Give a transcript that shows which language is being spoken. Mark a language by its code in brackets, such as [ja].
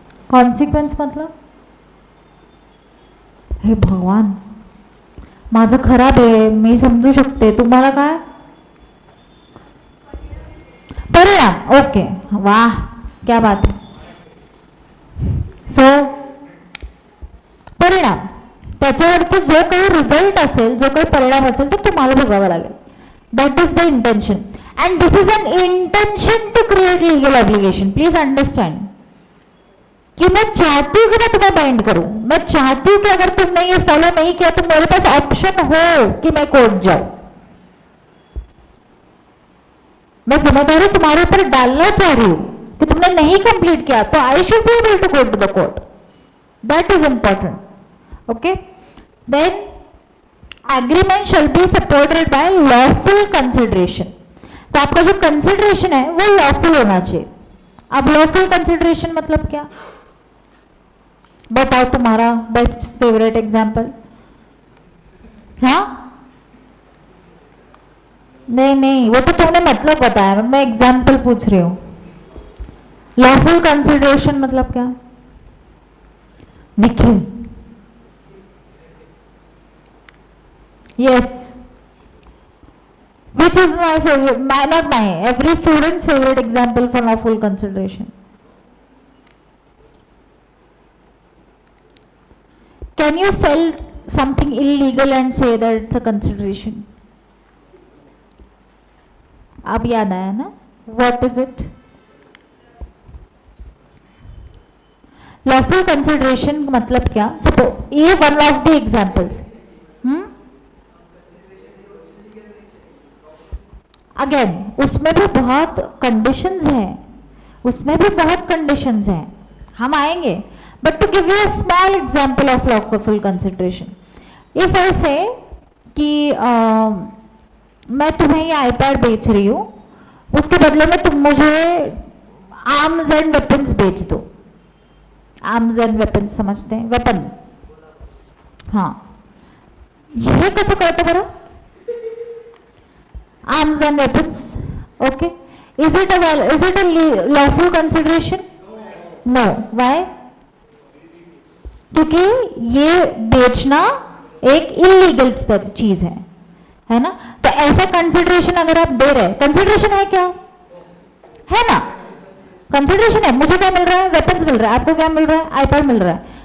[mr] Consequence मतलब हे भगवान, माझं खराब आहे, मी समजू शकते, तुम्हाला काय? परिणाम। ओके, [hi] वाह, क्या बात है। [mr] सो परिणाम, त्याच्यावरती जो काही रिझल्ट असेल, जो काही परिणाम असेल, तो तुम्हाला भोगावा लागेल। [en] That is the intention and this is an intention to create legal obligation. [hi] Please understand कि मैं चाहती हूँ कि मैं तुम्हें बाइंड करूं, मैं चाहती हूँ कि अगर तुमने ये फॉलो नहीं किया तो मेरे पास ऑप्शन हो कि मैं कोर्ट जाऊं। मैं जिम्मेदारी तुम्हारे ऊपर डालना चाह रही हूं कि तुमने नहीं कंप्लीट किया तो [en] I should be able to go to the court. That is important. Okay, then agreement shall be supported by lawful consideration. [hi] तो आपका जो कंसिडरेशन है वो लॉफुल होना चाहिए। अब लॉफुल कंसिडरेशन मतलब क्या? बताओ तुम्हारा बेस्ट फेवरेट एग्जाम्पल। हाँ, नहीं, वो तो तुमने मतलब बताया, मैं एग्जाम्पल पूछ रही हूं। लॉफुल कंसिडरेशन मतलब क्या? [en] Nikhil, yes, which is my favorite, not my, every student's favorite example for lawful consideration? Can you sell something illegal and say that it's a consideration? [hi] अब याद आया ना? [en] What is it? [hi] Lawful consideration मतलब क्या? [en] Suppose ये one of the examples. [hi] Again उसमें भी बहुत कंडीशंस हैं, उसमें भी बहुत कंडीशंस हैं, हम आएंगे। [en] but to give you a small example of lawful consideration, if I say [hi] कि मैं तुम्हें ये आईपैड बेच रही हूँ, उसके बदले में तुम मुझे आर्म्स एंड वेपन्स बेच दो। आर्म्स एंड वेपन्स समझते हैं? [mr] वेपन, हाँ, हे कसं कळतं बरं? [en] Arms and weapons, okay. Is it a lawful consideration? No. Why? [hi] क्योंकि ये बेचना एक इलीगल चीज है ना? तो ऐसा कंसिडरेशन अगर आप दे रहे हैं, कंसिडरेशन है क्या? है ना? कंसिडरेशन है, मुझे क्या मिल रहा है? वेपन्स मिल रहा है, आपको क्या मिल रहा है? आईपैड मिल रहा है।